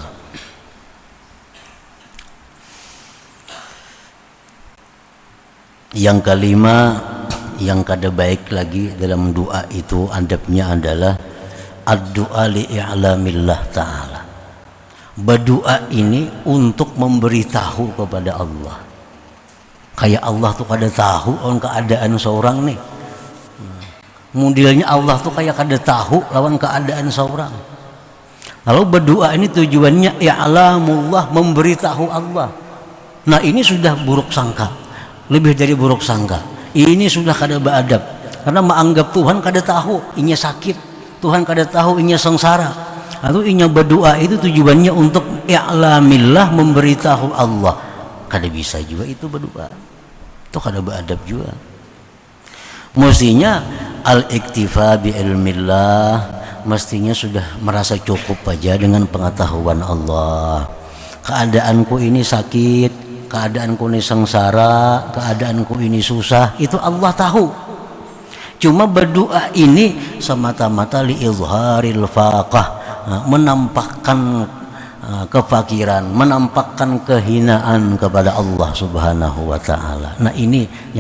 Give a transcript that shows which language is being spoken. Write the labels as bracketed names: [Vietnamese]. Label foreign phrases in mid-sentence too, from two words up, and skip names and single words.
[Indonesian] Yang kelima, yang kada baik lagi dalam doa itu adabnya adalah [Arabic] الدعاء لإعلام الله تعالى. [Indonesian] Berdoa ini untuk memberitahu kepada Allah. Kayak Allah tuh kada tahu on keadaan seorang nih. Modelnya Allah tuh kayak kada tahu lawan keadaan seorang. Lalu berdoa ini tujuannya i'lamullah, memberitahu Allah. Nah ini sudah buruk sangka, lebih dari buruk sangka. Ini sudah kada beadab, karena menganggap Tuhan kada tahu inya sakit, Tuhan kada tahu inya sengsara. Atau inya berdoa itu tujuannya untuk i'lamillah, memberitahu Allah. Kada bisa juga itu berdoa, itu kada beadab juga. Mestinya [Arabic] الاكتفاء بعلم الله, [Indonesian] mestinya sudah merasa cukup aja dengan pengetahuan Allah. Keadaanku ini sakit, keadaanku ini sengsara, keadaanku ini susah, itu Allah tahu. Cuma berdoa ini semata-mata [Arabic] لإظهار الفاقة, [Indonesian] menampakkan kefakiran, menampakkan kehinaan kepada Allah [Arabic] سبحانه وتعالى.